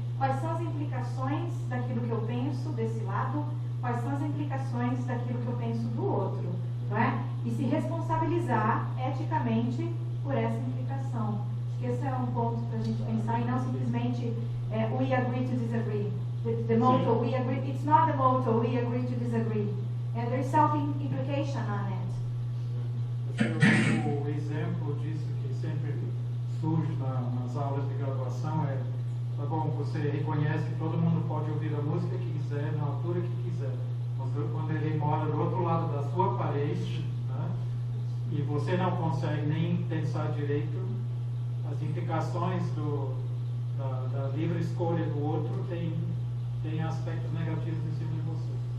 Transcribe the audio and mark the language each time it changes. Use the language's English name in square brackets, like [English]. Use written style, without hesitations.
[Portuguese] Quais são as implicações daquilo que eu penso desse lado, quais são as implicações daquilo que eu penso do outro, não é? E se responsabilizar eticamente por essa implicação. Acho que esse é um ponto para a gente pensar e não simplesmente [English] we agree to disagree. The motto, we agree, it's not the motto, we agree to disagree. And there's self-implication on it. [Portuguese] O exemplo disso que sempre surge nas aulas de graduação tá bom, você reconhece que todo mundo pode ouvir a música que quiser, na altura que quiser. Mas quando ele mora do outro lado da sua parede, né, e você não consegue nem pensar direito, as implicações da livre escolha do outro tem aspectos negativos em cima de você.